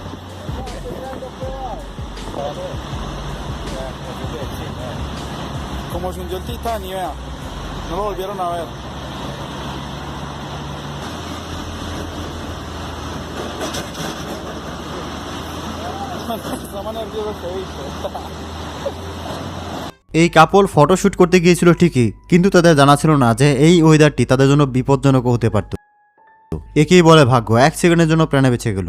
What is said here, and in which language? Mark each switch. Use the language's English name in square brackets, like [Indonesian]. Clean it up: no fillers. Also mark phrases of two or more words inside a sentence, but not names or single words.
[Spanish] Como se hundió el Titanic, vea. No lo volvieron a ver. Está más nervioso que visto. [Bangla] এই কাপল ফটোশুট করতে গিয়েছিল ঠিকই, কিন্তু তাদের জানা ছিল না যে এই ওয়েদারটি তাদের জন্য বিপজ্জনক হতে পারত। একেই বলে ভাগ্য, 1 সেকেন্ডের জন্য প্রাণে বেঁচে গেল।